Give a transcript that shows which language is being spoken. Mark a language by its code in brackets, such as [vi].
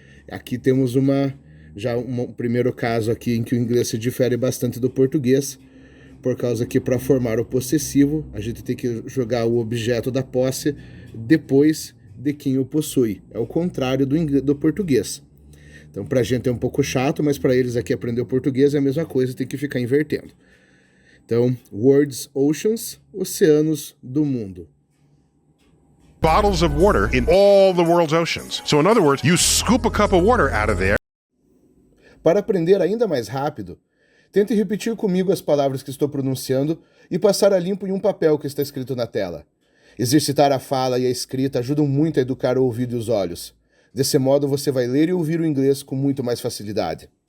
[pt] Aqui temos um primeiro caso aqui em que o inglês se difere bastante do português, por causa que para formar o possessivo, a gente tem que jogar o objeto da posse depois de quem o possui. É o contrário do português. Então, para a gente é um pouco chato, mas para eles aqui aprender o português é a mesma coisa, tem que ficar invertendo. Então, [en] words, oceans, [pt] oceanos do mundo. [en] Bottles of water in all the world's oceans. So in other words, you scoop a cup of water out of there. [pt] Para aprender ainda mais rápido, tente repetir comigo as palavras que estou pronunciando e passar a limpo em um papel que está escrito na tela. Exercitar a fala e a escrita ajudam muito a educar o ouvido e os olhos. Desse modo, você vai ler e ouvir o inglês com muito mais facilidade.